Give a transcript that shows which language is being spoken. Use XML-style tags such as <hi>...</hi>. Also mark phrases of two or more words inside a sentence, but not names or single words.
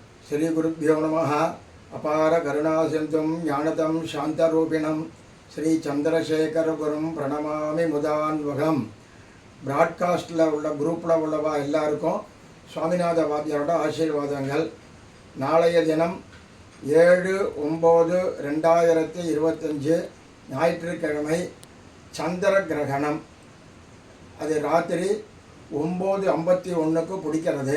<sa>श्री गुरुभ्यो नमः। अपार करुणासिन्धुं ज्ञानदं शान्तरूपिणं श्री चंद्रशेखर गुरुं प्रणमामि मुदान्वகம்.</sa> <ta>பிராட்காஸ்டில் உள்ள குரூப்பில் உள்ளவா எல்லாருக்கும் சுவாமிநாத வாத்தியாரோட ஆசீர்வாதங்கள். நாளைய தினம் 7/9/2025 ஞாயிற்றுக்கிழமை சந்திர கிரகணம். அது ராத்திரி 9:51 பிடிக்கிறது.</ta>